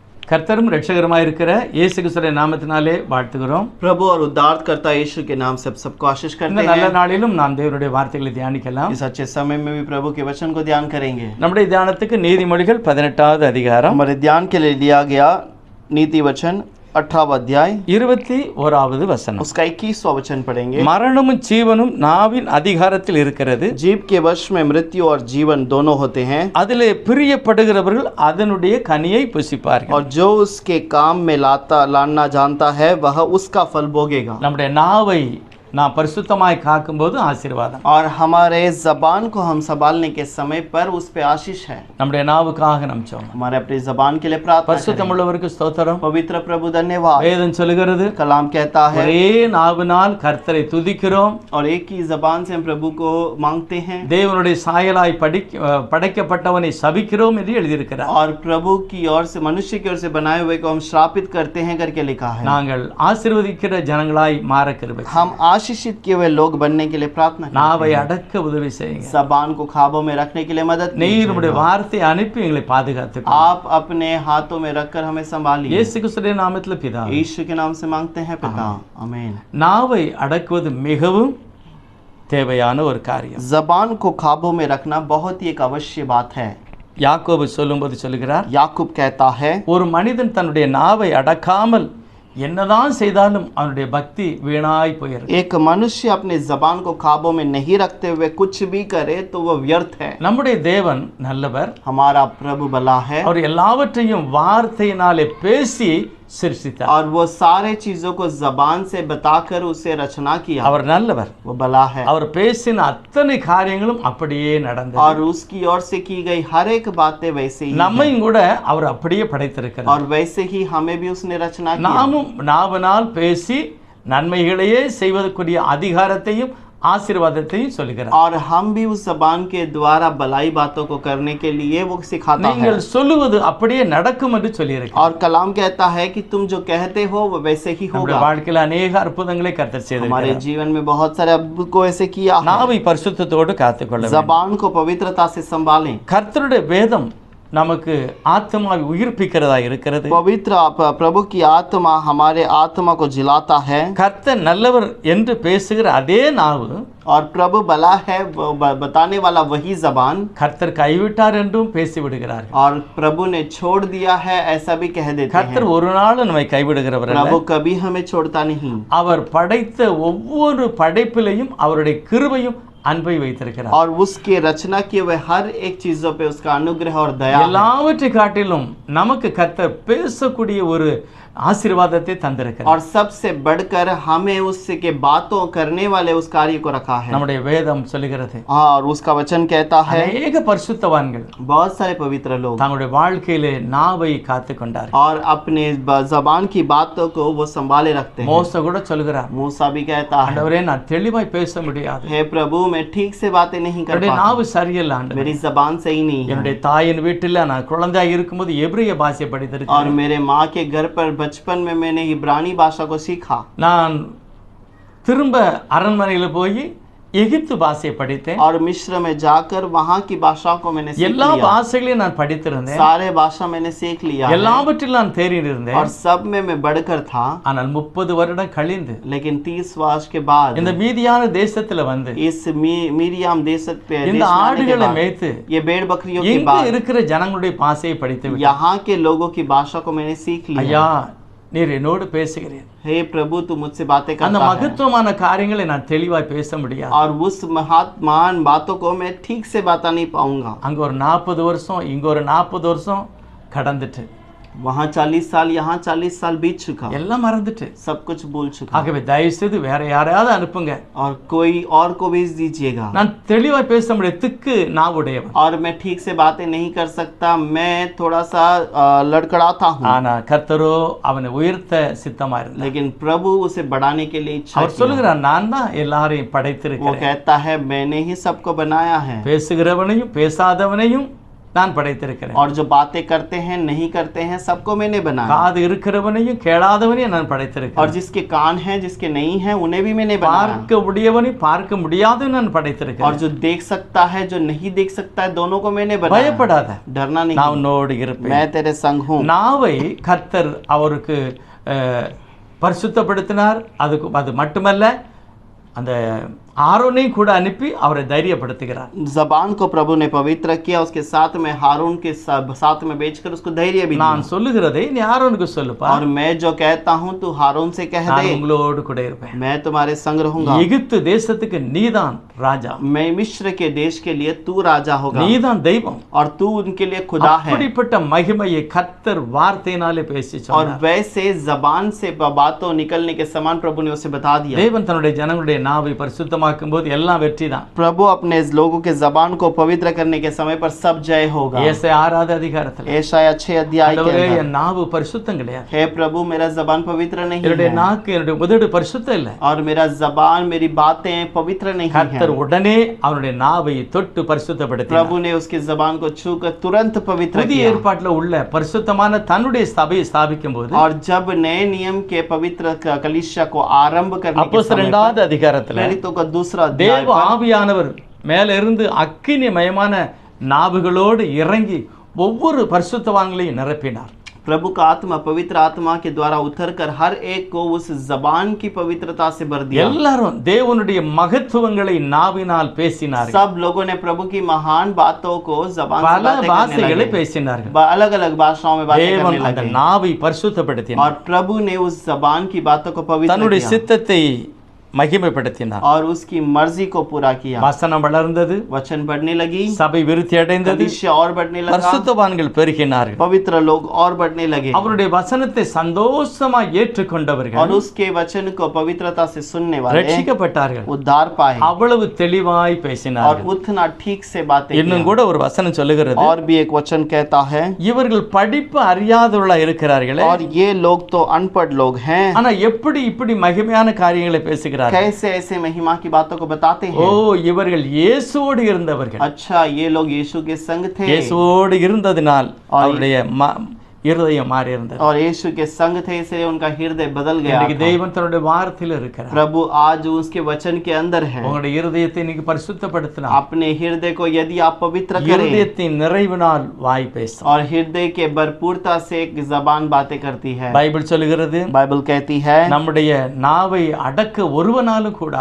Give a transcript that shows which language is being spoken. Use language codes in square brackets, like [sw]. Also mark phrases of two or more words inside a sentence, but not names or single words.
[ta] கர்த்தரும் இரட்சகருமாய் இருக்கிற இயேசு கிறிஸ்துவின் நாமத்தினாலே வாழ்த்துகிறோம். [hi] प्रभु और उद्धारकर्ता यीशु के नाम से सबको आशीष करते [ta] இந்த [hi] हैं। [ta] நல்ல நாளிலும் நாம் தேவனுடைய வார்த்தைகளை தியானிக்கலாம். [hi] इस अच्छे समय में भी प्रभु के वचन को ध्यान करेंगे। [ta] நம்முடைய தியானத்துக்கு நீதிமொழிகள் 18வது அதிகாரம் [hi] हमारे ध्यान के लिए लिया गया नीति वचन 18वां अध्याय [ta] 21வது வசனம். [hi] उसका 21वां वचन पढ़ेंगे। [ta] மரணமும் ஜீவனும் நாவின் அதிகாரத்தில் இருக்கிறது. [hi] जीव के वश में मृत्यु और जीवन दोनों होते हैं, [ta] அதிலே பிரியப்படுகிறவர்கள் அதனுடைய கனியை புசிப்பார்கள். [hi] और जो उसके काम में लाना जानता है वह उसका फल भोगेगा। [ta] நம்முடைய நாவை நாம் பரிசுத்தமாய் காக்கும்போது ஆசீர்வாதம். [hi] और हमारे जबान को हम संभालने के समय पर उस पे आशीष है। [ta] நம்முடைய நாவுக்காக நாம் ஜெபம். [hi] हमारे अपनी जबान के लिए प्रार्थना [ta] பரிசுத்தம் உள்ளவருக்கு ஸ்தோத்திரம். [hi] करें। पवित्र प्रभु धन्यवाद। [ta] வேதம் சொல்லுகிறது, [hi] कलाम कहता है [ta] ஒரே நாவினால் கர்த்தரை துதிக்கிறோம், [hi] और एक ही जबान से हम प्रभु को मांगते हैं, [ta] தேவனுடைய சாயலாய் படைக்கப்பட்டவனை சபிக்கிறோம் என்று எழுதியிருக்கிறார். [hi] और प्रभु की ओर से मनुष्य की ओर से बनाए हुए को हम श्रापित करते हैं करके लिखा है। [ta] நாங்கள் ஆசீர்வதிக்கிற ஜனங்களாய் மாற கிருபை. [hi] हम आशीषित किए हुए लोग बनने के लिए प्रार्थना [ta] நாவை [hi] करते हैं। [ta] அடக்க உதவி செய்யுங்க. [hi] जबान को खाबों में रखने के लिए मदद [ta] நீர் [hi] कीजिए। [ta] நம்முடைய வார்த்தையை அனுப்பி எங்களை பாதுகாத்து [hi] आप अपने हाथों में रखकर हमें संभालिए। [ta] இயேசு கிறிஸ்துவின் நாமத்தில் பிதா. [hi] यीशु के नाम से मांगते हैं पिता, आमीन। [ta] நாவை அடக்குவது மிகவும் தேவையான ஒரு காரியம். [hi] जबान को खाबों में रखना बहुत ही एक अवश्य बात है। [ta] யாக்கோபு சொல்லும்போது சொல்லுகிறார், [hi] याकूब कहता है [ta] ஒரு மனிதன் தன்னுடைய நாவை அடக்காமல் என்னதான் செய்தாலும் அவனுடைய பக்தி வீணாய் போயிருக்கு. [hi] एक मनुष्य अपने जबान को काबू में नहीं रखते हुए कुछ भी करे तो वो व्यर्थ है। [ta] நம்முடைய தேவன் நல்லவர். [hi] हमारा प्रभु भला है, [ta] அவர் எல்லாவற்றையும் வார்த்தையினாலே பேசி சிருஷ்டித்தார். [hi] और वो सारे चीजों को जबान से बताकर उसे रचना किया। [ta] அவர் நல்லவர். [hi] वो भला है, [ta] அவர் பேசின அத்தனை காரியங்களும் அப்படியே நடந்தது. [hi] और उसकी ओर से की गई हर एक बातें वैसे ही [ta] நம்மையும் கூட அவர் அப்படியே படைத்திருக்கிறார். [hi] और वैसे ही हमें भी उसने रचना किया। [ta] நாமும் நாவினால் பேசி நன்மைகளையே செய்வதற்குரிய அதிகாரத்தையும் ஆசீர்வாதத்தையும் சொல்லுகிறார். [hi] और हम भी उस जबान के द्वारा भलाई बातों को करने के लिए वो सिखाता है। [ta] நீங்கள் சொல்லுவது அப்படியே நடக்கும் என்று சொல்லியிருக்கிறார். [hi] और कलाम कहता है कि तुम जो कहते हो वो वैसे ही [ta] நம்முடைய [hi] होगा। [ta] வாழ்க்கையில் अनेक அற்புதங்களை கர்த்தர் [hi] हमारे [ta] செய்திருக்கிறார். [hi] जीवन में बहुत सारे अद्भुत को ऐसे किया है। [ta] நாவை பரிசுத்தத்தோடு காத்துக்கொள்ள வேண்டும். [hi] जबान को पवित्रता से संभालें। [ta] கர்த்தருடைய வேதம் நமக்கு ஆத்மாவை உயிர்ப்பிக்கிறதா இருக்கிறது. [hi] पवित्र प्रभु की आत्मा हमारे आत्मा को जिलाता है। [ta] கர்த்தர் நல்லவர் என்று பேசுகிற அதே நாவு [hi] और प्रभु भला है वो बताने वाला वही जबान [ta] கர்த்தர் கைவிட்டார் என்றும் பேசி விடுகிறார். [hi] और प्रभु ने छोड़ दिया है ऐसा भी कह देते हैं। [ta] கர்த்தர் ஒரு நாள் நம்மை கைவிடுகிறவர் அல்ல. [hi] प्रभु कभी हमें छोड़ता नहीं। [ta] அவர் படைத்த ஒவ்வொரு படைப்பிலையும் அவருடைய கிருபையும் அன்பை வைத்திருக்கிறார். [hi] और उसके रचना किए हुए हर एक चीजों पे उसका अनुग्रह और दया है। [ta] எல்லாவற்றை காட்டிலும் நமக்கு கர்த்தர் பேசக்கூடிய ஒரு ஆசீர்வாதத்தை தந்திருக்கிறார். [hi] और सबसे बढ़कर हमें उससे के बातों करने वाले उस कार्य को रखा है। [ta] நம்முடைய வேதம் சொல்லுகிறது, [hi] और उसका वचन कहता है [ta] அநேக பரிசுத்தவான்கள் [hi] बहुत सारे पवित्र लोग [ta] தங்களுடைய வாழ்க்கையிலே நாவை காத்து கொண்டார்கள். [hi] और अपने जबान की बातों को वो संभाले रखते हैं। [ta] மோசே கூட சொல்லுகிறார், [hi] मूसा भी कहता है, [ta] ஆண்டவரே நான் தெளிவாய் பேச முடியாது, [hi] हे प्रभु मैं ठीक से बातें नहीं कर [ta] என்னுடைய [hi] पाता, [ta] நாவு சரியில்லை ஆண்டவரே. [hi] मेरी जबान सही नहीं है। [ta] என்னுடைய தாயின் வீட்டில் நான் குழந்தையாக இருக்கும்போது எபிரிய பாஷை [hi] और [ta] படித்திருக்கிறேன். [hi] मेरे माँ के घर पर बचपन में मैंने इब्रानी भाषा को सीखा। [ta] நான் திரும்ப அரண்மனையில் போய் எகிப்து பாஷையை படித்தேன். [hi] और मिस्र में जाकर वहाँ की भाषा को मैंने सीख [ta] எல்லா [hi] लिया। [ta] பாஷைகளையும் நான் படித்திருந்தேன். [hi] सारे भाषा मैंने सीख लिया है। [ta] எல்லாவற்றிலும் நான் தேறிட்டு [hi] और [ta] இருந்தேன். [hi] सब में मैं बढ़कर था। [ta] ஆனால் 30 வருடம் கழிந்து [hi] लेकिन 30 वर्ष के बाद [ta] இந்த மீதியான தேசத்துல வந்து [hi] इस मीरियाम देश पे [ta] இந்த [hi] देश में आने के [ta] ஆடுகளை [hi] बाद, [ta] மேய்த்து [hi] ये भेड़ बकरियों के [ta] எங்க [hi] बाद [ta] இருக்கிற ஜனங்களுடைய பாஷையை படித்து விட்டேன். [hi] यहाँ के लोगों की भाषा को मैंने सीख लिया। [ta] ஐயா நீர் என்னோடு பேசுகிறேன். [hi] हे प्रभु तू मुझसे बातें [ta] அந்த [hi] करता है। [ta] மகத்துவமான காரியங்களை நான் தெளிவாய் பேச முடியாது. [hi] और उस महान बातों को मैं ठीक से बता नहीं पाऊंगा। [ta] அங்க ஒரு 40 வருஷம் இங்க ஒரு 40 வருஷம் கடந்துட்டு [hi] वहाँ 40 साल यहाँ 40 साल बीत चुका, [ta] எல்லாம் மறந்துட்டு. [hi] सब कुछ भूल चुका। [ta] ஆகவே தயவு செய்து வேற யாரையாவது அனுப்புங்க. [hi] और कोई और को भेज दीजिएगा। [ta] நான் தெளிவாய் பேச முடியாது, திக்கு நாவுடையவன். [hi] और मैं ठीक से बातें नहीं कर सकता, मैं थोड़ा सा लड़खड़ाता हूँ। [ta] ஆனா கர்த்தரோ அவனை உயர்த்த சித்தமா இருந்தார். [hi] लेकिन प्रभु उसे बढ़ाने के लिए इच्छा [ta] அவர் [hi] किया। [ta] சொல்லுகிறார், நான் தான் எல்லாரையும் [hi] वो [ta] படைத்திருக்கிறேன். [hi] कहता है मैंने ही सबको बनाया है। [ta] பேசுகிறவனையும் பேசாதவனையும் நான் படைத்திருக்கிறேன். [hi] और जो बातें करते हैं नहीं करते हैं सबको मैंने बनाया. [ta] காது இருக்கிறவனையும் கேளாதவனையும் நான் படைத்திருக்கிறேன். [hi] और जिसके कान हैं जिसके नहीं हैं उन्हें भी मैंने बनाया. [ta] பார்க்க முடியவனையும் பார்க்க முடியாதவனையும் நான் [hi] और [ta] படைத்திருக்கிறேன். [hi] जो देख सकता है जो नहीं देख सकता है दोनों को मैंने बनाया. [ta] பயப்படாத, [hi] डरना नहीं, [ta] நான் உன்னோடு இருப்பேன். [hi] मैं तेरे संग हूँ. [ta] நாவை கர்த்தர் அவருக்கு பரிசுத்தப்படுத்தினார். அது மட்டுமல்ல, அந்த ஆரோனையும் கூட அனுப்பி அவரை தைரியப்படுத்துகிறார். [hi] जबान को प्रभु ने पवित्र किया, उसके साथ में हारून के साथ में बेचकर उसको धैर्य भी दिया. [ta] நான் சொல்லுகிறதை நீ ஆரோனுக்கு சொல்லுப்பா. [hi] और मैं जो कहता हूँ तू हारून से कह [ta] நான் [hi] दे, [ta] உங்களோடு கூட இருப்பேன். [hi] मैं तुम्हारे संग रहूंगा. [ta] எகிப்து தேசத்துக்கு நீதான் ராஜா, [hi] मैं मिस्र के देश के लिए तू राजा होगा, [ta] நீதான் தெய்வம். [hi] और तू उनके लिए खुदा है. [ta] அப்படிப்பட்ட மகிமையை கர்த்தர் வார்த்தையினாலே பேசி [hi] और [ta] சொன்னார். [hi] वैसे जबान से बातों निकलने के समान प्रभु ने उसे बता दिया. [ta] தேவன் தன்னுடைய ஜனங்களுடைய நாவை பரிசுத்தமாக்கும் போது எல்லாம் வெற்றி தான். [hi] प्रभु अपने लोगों के जबान को पवित्र करने के समय पर सब जय होगा. [ta] ஏசாயா 6வது அதிகாரத்தில் [hi] ஏசாயா 6 अध्याय के [ta] ஆண்டவரே, [hi] अंदर, [ta] என் நாவு பரிசுத்தம் கிடையாது, [hi] हे प्रभु मेरा जबान पवित्र नहीं [ta] என்னுடைய [hi] है, [ta] நாக்கு என்னுடைய உதடு பரிசுத்தம் இல்லை. [hi] और मेरा जबान मेरी बातें पवित्र नहीं है. [ta] கர்த்தர் உடனே அவனுடைய நாவை தொட்டு பரிசுத்தப்படுத்தினார். [hi] प्रभु ने उसकी जबान को छूकर तुरंत पवित्र [ta] புதிய [hi] किया. [ta] ஏற்பாட்டில் உள்ள பரிசுத்தமான தன்னுடைய சபையை ஸ்தாபிக்கும் போது [hi] और जब नए नियम के पवित्र कलीसिया को आरंभ करने के [ta] அப்போஸ்தலர் [hi] समय [ta] 2வது அதிகாரத்தில் [hi] प्रेरितों का दूसरा अध्याय [ta] தேவ ஆவியானவர் மேல இருந்து அக்கினிமயமான நாவுகளோடு இறங்கி ஒவ்வொரு பரிசுத்தவான்களையும் நிரப்பினார். [hi] प्रभु का आत्मा पवित्र आत्मा के द्वारा उतरकर हर एक को उस जबान की पवित्रता से भर दिया. [ta] எல்லாரும் தேவனுடைய மகத்துவங்களை நாவினால் பேசினார்கள். [hi] सब लोगों ने प्रभु की महान बातों को जबान से [ta] பல [hi] बातें करने [ta] பாஷைகளை [hi] लगे. [ta] பேசினார்கள். [hi] अलग अलग भाषाओं में बातें [ta] தேவன் [hi] करने [ta] அந்த [hi] लगे. [ta] நாவை பரிசுத்தப்படுத்தினார். [hi] और प्रभु ने उस जबान की बातों को पवित्र [ta] தன்னுடைய [hi] किया [ta] சித்தத்தை மகிமைப்படுத்தினார். [hi] और उसकी मर्जी को पूरा किया. [ta] வசனம் வளர்ந்தது, [hi] वचन बढ़ने लगी, [ta] சபை விருத்தி அடைந்தது, [hi] कलीसिया और बढ़ने लगा, [ta] பரிசுத்தவான்கள் பெருகினார்கள். [hi] पवित्र लोग और बढ़ने लगे. [ta] அவருடைய வசனத்தை சந்தோஷமாய் ஏற்றுக்கொண்டவர்கள் [hi] और उसके वचन को पवित्रता से सुनने वाले [ta] ரட்சிக்கப்பட்டார்கள். [hi] उद्धार पाए. [ta] அவ்வளவு தெளிவாய் [hi] और [ta] பேசினார்கள். [hi] उतना ठीक से बातें [ta] இன்னும் [hi] किया. [ta] கூட ஒரு வசனம் சொல்லுகிறது, [hi] और भी एक वचन कहता है, [ta] இவர்கள் படிப்பு அறியாதவர்களா இருக்கிறார்களே, [hi] और ये लोग तो अनपढ़ लोग हैं, [ta] ஆனா எப்படி இப்படி மகிமையான காரியங்களை பேசுகிறார்கள்? [hi] कैसे ऐसे महिमा की बातों को बताते [ta] ஓ, [hi] हैं. [ta] இவர்கள் இயேசுவோடு இருந்தவர்கள். [hi] अच्छा, ये लोग यीशु के संग थे, [ta] இயேசுவோடு இருந்ததினால் அவருடைய இருதயம் மாறி இருந்தது. [hi] और यीशु के संग थे इसलिए उनका हृदय बदल गया [ta] இன்னைக்கு [hi] था. [ta] தெய்வம் தன்னுடைய வார்த்தையில் இருக்கிறார். [hi] प्रभु आज उसके वचन के अंदर है. [ta] உங்களுடைய இருதயத்தை இன்னைக்கு பரிசுத்தப்படுத்தினார். [hi] अपने हृदय को यदि आप पवित्र करें, [ta] இருதயத்தின் நிறைவினால் வாய் பேசும். [hi] और हृदय के भरपूरता से एक जबान बातें करती है. [ta] பைபிள் சொல்லுகிறது, [hi] बाइबल कहती है, [ta] நம்முடைய நாவை அடக்க ஒருவனாலும் கூடாது.